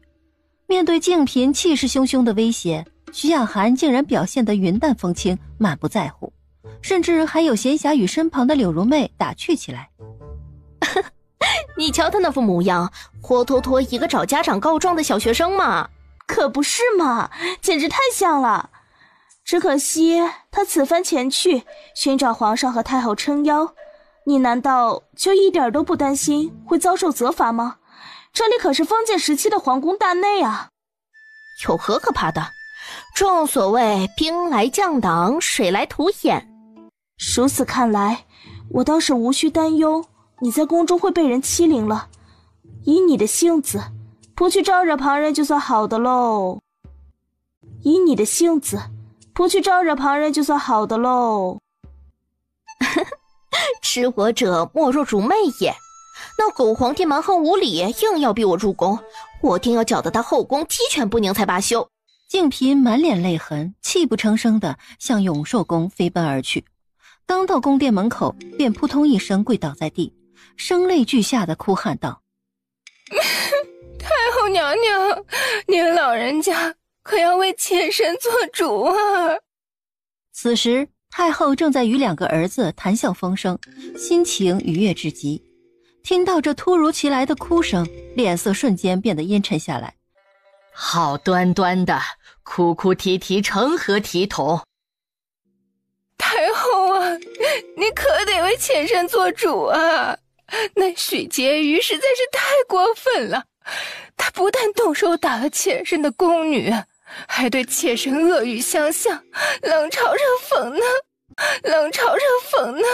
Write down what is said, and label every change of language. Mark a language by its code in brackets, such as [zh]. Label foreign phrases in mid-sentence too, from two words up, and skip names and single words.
[zh] 面对静嫔气勢汹汹的威胁，徐雅涵竟然表現得云淡風輕，滿不在乎，甚至還有閒暇与身旁的柳如妹打趣起来。你瞧他那副模樣，活脱脱一个找家長告狀的小學生嘛。可不是嘛，簡直太像了。只可惜他此番前去尋找皇上和太后撐腰，你難道就一點都不擔心會遭受責罰嗎？這裡可是封建時期的皇宮大內啊。有何可怕的？正所謂兵來將擋，水來土掩。如此看來，我倒是無需擔憂你在宮中會被人欺凌了。以你的性子，不去招惹旁人就算好的嘍。以你的性子，不去招惹旁人就算好的嘍。知我者莫若如妹也。那狗皇帝蠻横無理，硬要逼我入宮，我定要搅得他後宮鸡犬不寧才罷休。靜嫔滿臉淚痕，泣不成聲地向永壽宮飛奔而去。剛到宮殿門口，便撲通一聲跪倒在地，聲淚俱下地哭喊道： 太后娘娘，您老人家可要為妾身做主啊！此時太后正在與兩個兒子談笑風生，心情愉悅至極。聽到這突如其來的哭聲，臉色瞬間變得陰沉下來。好端端的哭哭啼啼成何體統？太后啊，你可得為妾身做主啊！那許婕妤實在是太過分了，她不但動手打了妾身的宮女，還對妾身惡語相向，冷嘲熱諷呢，冷嘲熱諷呢。